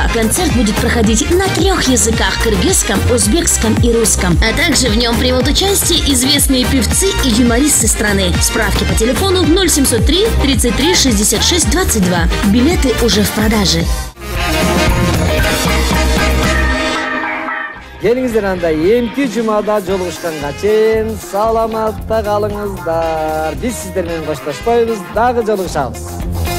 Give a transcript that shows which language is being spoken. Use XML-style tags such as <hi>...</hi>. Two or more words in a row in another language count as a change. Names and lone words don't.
<ru>Концерт будет проходить на 3 языках – кыргызском, узбекском и русском. А также в нем примут участие известные певцы и юмористы страны. Справки по телефону 0703 33 66 22. Билеты уже в продаже.</ru> <ky>Келиңиздер анда эмки жумада жолугушканга чейин саламатта калыңыздар. Биз сиздер менен коштошпойбуз, дагы жолугушабыз.</ky>